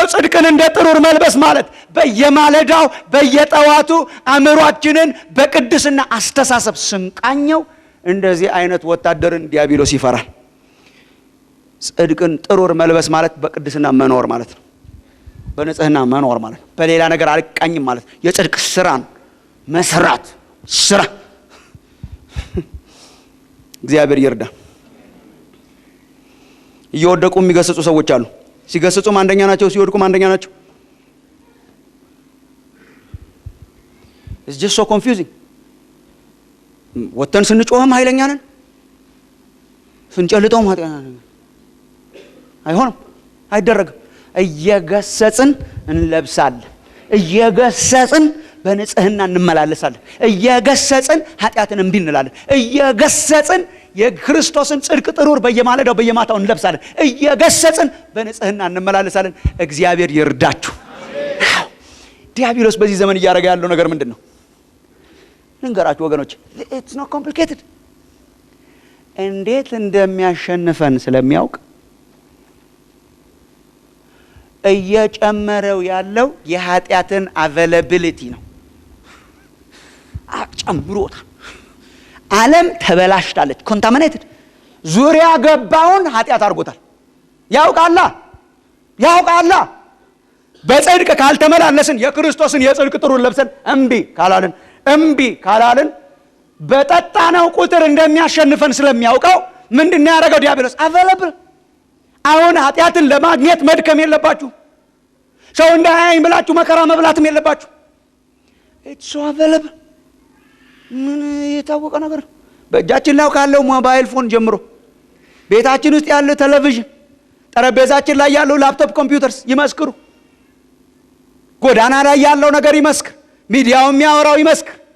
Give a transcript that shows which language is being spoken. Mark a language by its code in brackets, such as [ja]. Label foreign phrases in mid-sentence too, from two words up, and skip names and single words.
[am] ጽድቅን እንደ ጥሩር መልበስ ማለት በየማለዳው በየጠዋቱ አእምሯችንን በቅድስና አስተሳሰብ ስንቃኘው እንደዚህ አይነት ወታደርን ዲያብሎስ ይፈራል። ጽድቅን ጥሩር መልበስ ማለት በቅድስና መኖር ማለት ነው። በንጽህና መኖር ማለት ነው። በሌላ ነገር አልቃኝም ማለት ነው። የጽድቅ ስራን መስራት ስራ። እግዚአብሔር ይርዳ። እየወደቁ የሚገስጹ ሰዎች አሉ። ሲገስጹም አንደኛ ናቸው፣ ሲወድቁም አንደኛ ናቸው። [en] it's just so confusing። [am] ወተን ስንጮህም ኃይለኛ ነን፣ ስንጨልጠውም ኃጢአተኛ ነን። አይሆንም፣ አይደረግም። እየገሰጽን እንለብሳለን፣ እየገሰጽን በንጽህና እንመላለሳለን፣ እየገሰጽን ኃጢአትን እምቢ እንላለን፣ እየገሰጽን የክርስቶስን ጽድቅ ጥሩር በየማለዳው በየማታው እንለብሳለን፣ እየገሰጽን በንጽህና እንመላለሳለን። እግዚአብሔር ይርዳችሁ። ዲያብሎስ በዚህ ዘመን እያደረገ ያለው ነገር ምንድን ነው? ልንገራችሁ ወገኖች፣ [en] it's not complicated። [am] እንዴት እንደሚያሸንፈን ስለሚያውቅ እየጨመረው ያለው የኃጢአትን አቬላቢሊቲ ነው። ጨምሮታል። ዓለም ተበላሽታለች፣ ኮንታሚኔትድ። ዙሪያ ገባውን ኃጢአት አድርጎታል። ያውቃላ። በጽድቅ ካልተመላለስን የክርስቶስን የጽድቅ ጥሩር ለብሰን እምቢ ካላልን በጠጣነው ቁጥር እንደሚያሸንፈን ስለሚያውቀው ምንድነው ያደረገው ዲያብሎስ? አቬለብል። አሁን ኃጢአትን ለማግኘት መድከም የለባችሁ። ሰው እንዳያየኝ ብላችሁ መከራ መብላትም የለባችሁ። [en] it's so available። [am] ምን የታወቀ ነገር ነው። በእጃችን ላይ ካለው [en] mobile phone [am] ጀምሮ ቤታችን ውስጥ ያለው ቴሌቪዥን፣ ጠረጴዛችን ላይ ያለው [en] laptop computers [am] ይመስክሩ። ጎዳና ላይ ያለው ነገር ይመስክር። ሚዲያው የሚያወራው ይመስክር።